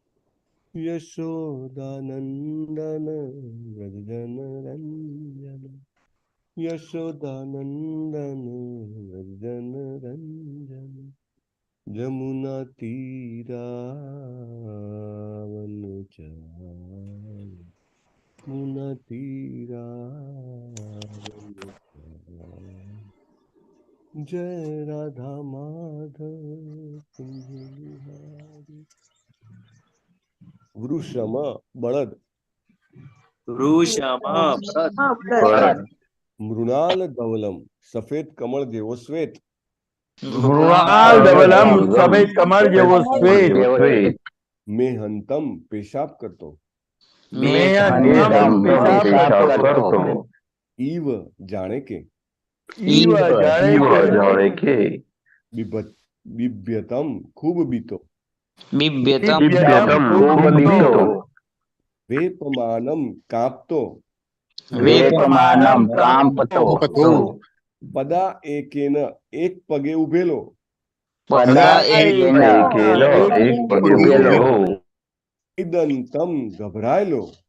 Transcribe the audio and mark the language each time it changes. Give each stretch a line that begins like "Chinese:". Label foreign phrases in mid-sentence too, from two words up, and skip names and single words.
Sanskrit: यशोदानंदन व्रजन रंजन यशोदानंदन व्रजन रंजन जमुना तीरावन चाल मुना तीरावन चाल जय राधा माधव कुंज बिहारी
Gujarati: વૃષમ બળદ
Sanskrit: मृणाल धवलम
Gujarati: સફેદ કમળ જેવો શ્વેત
Sanskrit: મૃણાલ ધવલમ
Gujarati: સફેદ કમળ જેવો શ્વેત મેહંતમ પેશાબ કરતો મેહંતમ પેશાબ કરતો ઈવ જાણે કે બિભ્યતમ ખૂબ બીતો વેપમાનમ કાપતો
Sanskrit: પદા એકેન
Gujarati: એક પગે ઉભેલો સિદંતમ ગભરાયેલો